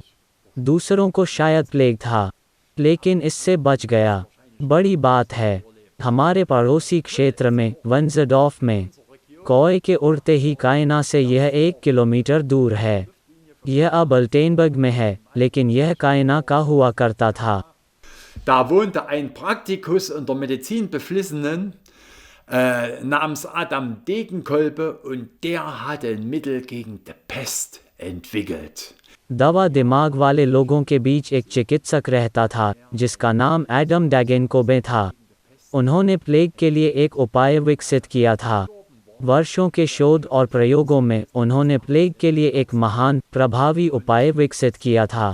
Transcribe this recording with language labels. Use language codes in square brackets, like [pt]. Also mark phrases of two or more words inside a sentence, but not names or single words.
[hi] दूसरों को शायद प्लेग था, लेकिन इससे बच गया। बड़ी बात है, हमारे पड़ोसी क्षेत्र में वंसडॉर्फ में कौए के उड़ते ही कायना से यह 1 किलोमीटर दूर है। यह अब अल्टेनबर्ग में है, लेकिन यह कायना का हुआ करता था। [de] Da wohnte ein Praktikus unter Medizinbeflissenen namens Adam Degenkolbe und der hatte ein Mittel gegen die Pest entwickelt. [hi] दवा दिमाग वाले लोगों के बीच एक चिकित्सक रहता था जिसका नाम एडम डेगेनकोबे था। उन्होंने प्लेग के लिए एक उपाय विकसित किया था। वर्षों के शोध और प्रयोगों में उन्होंने प्लेग के लिए एक महान, प्रभावी उपाय विकसित किया था।